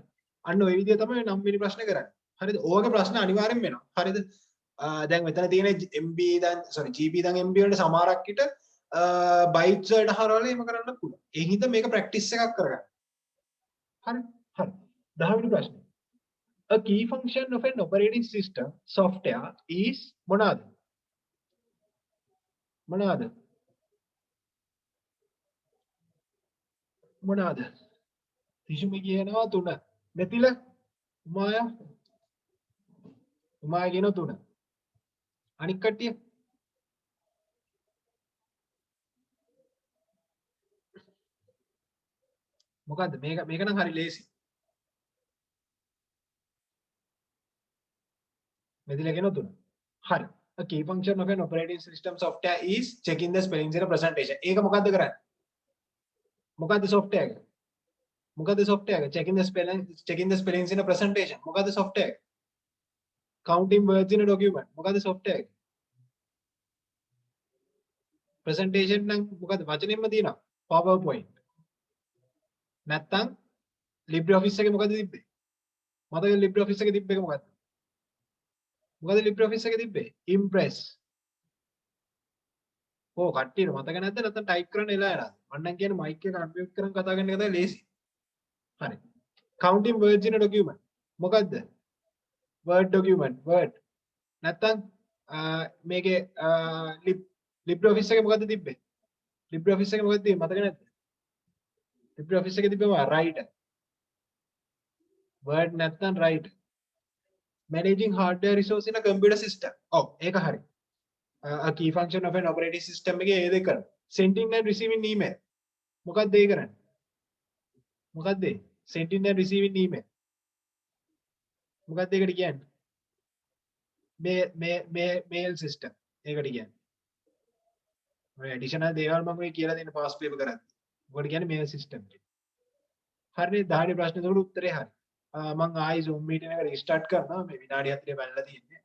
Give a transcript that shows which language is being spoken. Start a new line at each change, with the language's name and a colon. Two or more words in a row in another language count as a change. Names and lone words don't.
Sinhala: අන්න ওই විදිය තමයි 9 වෙනි ප්‍රශ්නේ කරන්නේ. හරිද? ඕවගේ ප්‍රශ්න අනිවාර්යෙන් වෙනවා. හරිද? දැන් මෙතන තියෙන MB දැන් sorry GB දැන් MB වලට සමහරක් විට බයිට්ස් වලට හරවලා එහෙම කරන්න පුළුවන්. ඒ හින්දා මේක ප්‍රැක්ටිස් එකක් කරගන්න. හරි. හරි. 10 වෙනි ප්‍රශ්නේ.
English: A key function of an operating system software is මොනවාද?
Sinhala: මොනවාද? මොනවාද? තිෂුමි කියනවා 3. මෙතිල උමායා කියනවා 3. අනික් කට්ටිය මොකද්ද මේක නම් හරි ලේසි. මෙතිල කියනවා 3. හරි.
English: A key function of an operating system software is checking the spellings in a presentation.
Sinhala: ඒක මොකද්ද කරන්නේ? මොකද්ද software එක? මොකද්ද software එක?
English: checking the spellings in a presentation.
Sinhala: මොකද්ද software එක?
English: counting words in a document.
Sinhala: මොකද්ද software එක? presentation නම් මොකද්ද වචනෙන්ම තියෙනවා. PowerPoint. නැත්තම් LibreOffice එකේ මොකද්ද තිබ්බේ? මතකද LibreOffice එකේ තිබ්බ එක මොකද්ද? මොකද LibreOffice එකේ තිබ්බේ? Impress. ඕ කට්ටියට මතක නැද්ද නැත්නම් ටයිප් කරන්න එලා යනවාද? මම නම් කියන්නේ මයික් එක අන්මියුට් කරන් කතා කරන එක තමයි ලේසි. හරි.
English: counting words in a document.
Sinhala: මොකද්ද?
English: word document word.
Sinhala: නැත්නම් මේකේ LibreOffice එකේ මොකද්ද තිබ්බේ? LibreOffice එකේ මොකද්ද තිබ්බේ මතක නැද්ද? LibreOffice එකේ තිබ්බම write. word නැත්නම් write.
English: managing hardware resource in a computer system.
Sinhala: ඔව් ඒක හරි.
English: A key function of an operating system එකේ ඒ දෙක කරනවා. sending and receiving email.
Sinhala: මොකක්ද ඒ කරන්නේ? මොකක්ද ඒ?
English: sending and receiving email.
Sinhala: මොකක්ද ඒකට කියන්නේ?
English: mail system.
Sinhala: ඒකට කියන්නේ. ඔය additional දේවල් මම ඔය කියලා දෙන්න
English: past paper
Sinhala: කරද්දි. මොකට කියන්නේ
English: mail system
Sinhala: එක. හරිනේ 10 වෙනි ප්‍රශ්නේ උඩ උත්තරේ හරි. මම ආයි Zoom meeting එක restart කරනවා මේ විනාඩි 4 බලලා තියෙන්නේ.